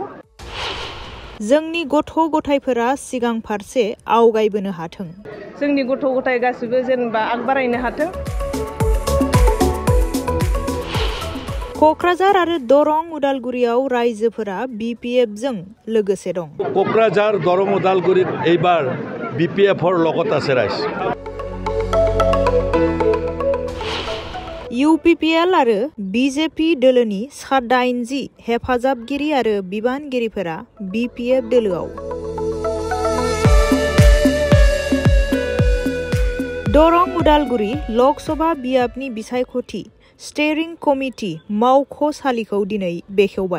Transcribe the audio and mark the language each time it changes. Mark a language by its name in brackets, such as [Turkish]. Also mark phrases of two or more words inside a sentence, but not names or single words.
[Bodo] जोंनि गथ' गथायफोरा सिगां फारसे आवगायबोनो हाथों। जोंनि गथ' गथाय गासिबो जेनेबा आगबारायनो हाथों। क'क्राझार आरो दरं उदालगुरियाव रायजोफोरा BPF जों लोगोसे दं। [Assamese] क'क्राझार दरं उदालगुरित এইবাৰ BPFৰ লগত আছে ৰাইজ। [Bodo] UPPL आरो BJP दोलोनि 87 हेफाजाबगिरि आरो बिबानगिरिफोरा BPF दोलोआव। दरं उदालगुरि लकसभा बियाबनि बिसायख'थि [English] steering committee [Bodo] मावख'सालिखौ दिनै बेखेवबाय।